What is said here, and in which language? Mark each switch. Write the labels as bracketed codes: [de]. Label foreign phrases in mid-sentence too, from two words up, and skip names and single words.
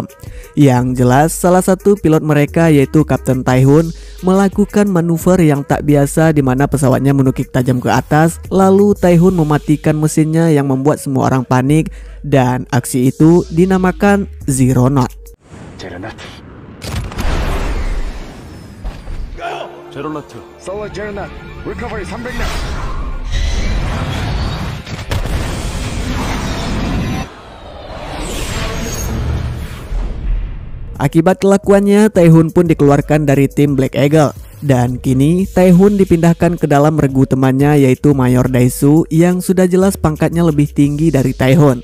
[id] Yang jelas salah satu pilot mereka yaitu Kapten Tae-hoon melakukan manuver yang tak biasa, di mana pesawatnya menukik tajam ke atas, lalu Tae-hoon mematikan mesinnya yang membuat semua orang panik, dan aksi itu dinamakan Zero Knot. [en] zero knot, solo zero knot, recovery 300명. [id] Akibat kelakuannya, Tae-hoon pun dikeluarkan dari tim Black Eagle. Dan kini Tae-hoon dipindahkan ke dalam regu temannya yaitu Mayor Dae-soo yang sudah jelas pangkatnya lebih tinggi dari Tae-hoon.